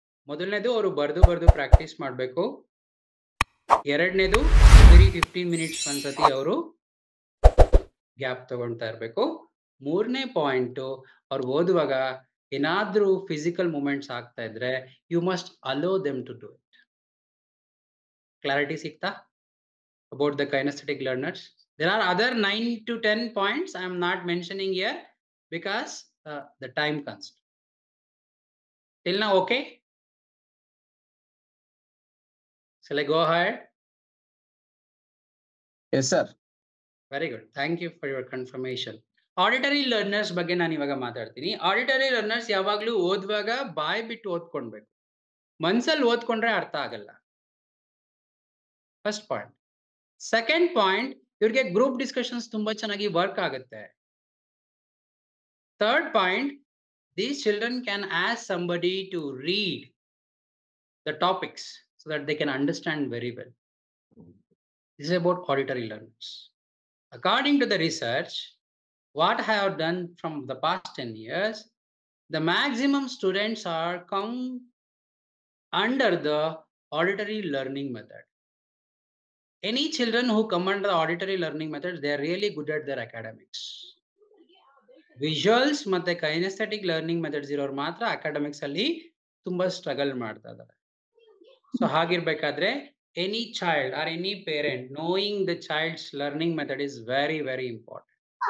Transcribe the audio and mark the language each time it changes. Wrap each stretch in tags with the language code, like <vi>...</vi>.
<kn>ಮೊದಲನೇದು ಅವರು ಬರ್ದು ಪ್ರಾಕ್ಟೀಸ್ ಮಾಡಬೇಕು. ಎರಡನೇದು ಬರೀ 15 minutes ಒಂದ್ಸತಿ ಅವರು ಗ್ಯಾಪ್ ತಗೊಳ್ತಾ ಇರಬೇಕು. ಮೂರನೇ ಪಾಯಿಂಟ್, ಅವ್ರು ಓದುವಾಗ ಏನಾದ್ರೂ ಫಿಸಿಕಲ್ ಮೂಮೆಂಟ್ಸ್ ಆಗ್ತಾ ಇದ್ರೆ</kn> <en>You must allow them to do it. Clarity</en> <kn>ಸಿಗ್ತಾ</kn> <en>About the kinesthetic learners? There are other 9 to 10 points I am not mentioning here because the time constraint. Till now okay? Shall I go ahead? Yes sir. Very good. Thank you for your confirmation.</en> <kn>Auditory learners ಬಗ್ಗೆ ನಾನು ಇವಾಗ ಮಾತಾಡ್ತೀನಿ. Auditory learners ಯಾವಾಗ್ಲೂ ಓದುವಾಗ ಬಾಯ್ ಬಿಟ್ಟು ಓದ್ಕೊಳ್ಬೇಕು. ಮನ್ಸಲ್ಲಿ ಓದ್ಕೊಂಡ್ರೆ ಅರ್ಥ ಆಗಲ್ಲ. First point. ಸೆಕೆಂಡ್ ಪಾಯಿಂಟ್, ಇವ್ರಿಗೆ ಗ್ರೂಪ್ ಡಿಸ್ಕಷನ್ಸ್ ತುಂಬಾ ಚೆನ್ನಾಗಿ ವರ್ಕ್ ಆಗುತ್ತೆ.</kn> <en>Third point, these children can ask somebody to read the topics so that they can understand very well. This is about auditory learners. According to the research, what I have done from the past 10 years, the maximum students are come under the auditory learning method. Any children who come under the auditory learning method, they are really good at their academics.</en> <kn>Visuals ಮತ್ತೆ kinaesthetic learning methods ಇರೋರು ಮಾತ್ರ academics ಅಲ್ಲಿ ತುಂಬಾ struggle ಮಾಡ್ತಾ ಇದ್ದಾರೆ. So ಹಾಗಿರ್ಬೇಕಾದ್ರೆ</kn> <en>Any child or any parent knowing the child's learning method is very very important.</en>